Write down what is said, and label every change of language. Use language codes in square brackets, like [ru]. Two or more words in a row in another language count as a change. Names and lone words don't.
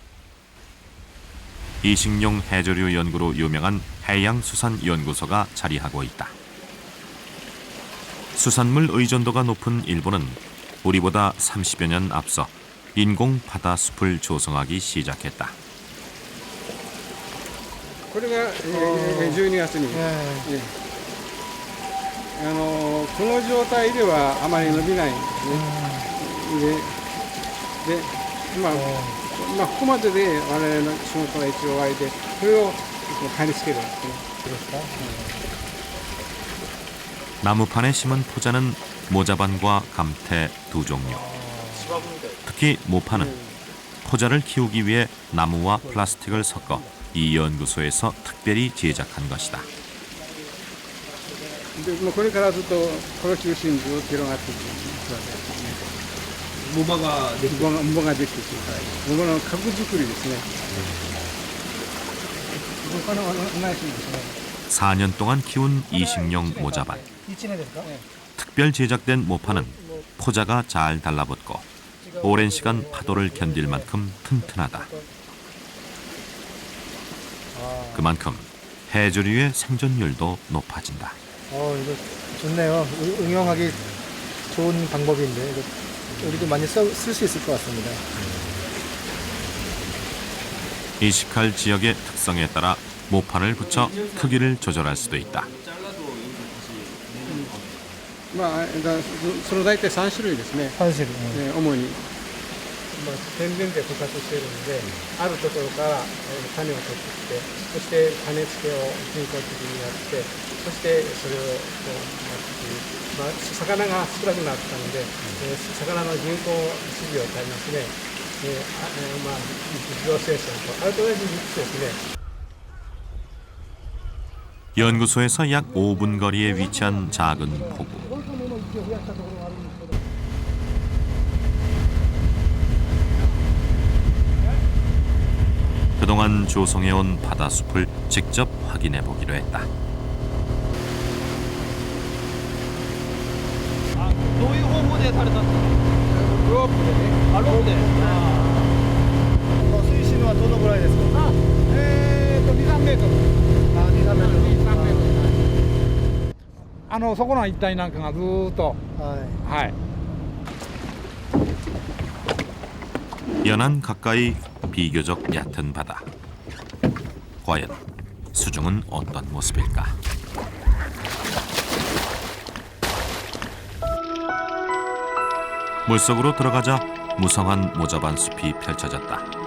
[ko] 이식용 해조류 연구로 유명한 해양수산연구소가 자리하고 있다. 수산물 의존도가 높은 일본은 우리보다 30여 년 앞서 인공 바다숲을 조성하기 시작했다. [ja] これが12月に、この状態ではあまり伸びないんですね。で、ここまでで我々の仕事が一応終わりで、これを貼り付けるんですね。 [ko] 나무판에 심은 포자는 모자반과 감태 두 종류. 특히 모판은 포자를 키우기 위해 나무와 플라스틱을 섞어 이 연구소에서 특별히 제작한 것이다. [ja] これからずっとこの中心ずっと広がっていくわけですね。藻場ができていく。藻場の核作りですね。他のないしですね。 [ko] 4년 동안 키운 이식용 모자반. 특별 제작된 모판은 포자가 잘 달라붙고 오랜 시간 파도를 견딜 만큼 튼튼하다. 그만큼 해조류의 생존율도 높아진다. 이거 좋네요. 응용하기 좋은 방법인데 이거 우리도 많이 쓸 수 있을 것 같습니다. 이식할 지역의 특성에 따라 모판을 붙여 크기를 조절할 수도 있다. [ja] その大体3種類ですね。 3種類。主に。天然で捕獲しているので、あるところから種を取ってきて、そして種付けを人工的にやって、そしてそれを魚が少なくなったので、魚の人工飼料を買いますね。日常生産とあれと同じ3つですね。 [ko] 연구소에서 약 5분 거리에 위치한 작은 포구. 그동안 조성해온 바다숲을 직접 확인해 보기로 했다. [ja] どういう方法でされたんですか？ロープでね。ロープで。水深はどのぐらいですか？ 2、3メートル。 2、3メートル。そこの一帯なんかがずーっと。はい。 [ko] 연안 가까이 비교적 얕은 바다. 과연 수중은 어떤 모습일까? 물속으로 들어가자 무성한 모자반 숲이 펼쳐졌다.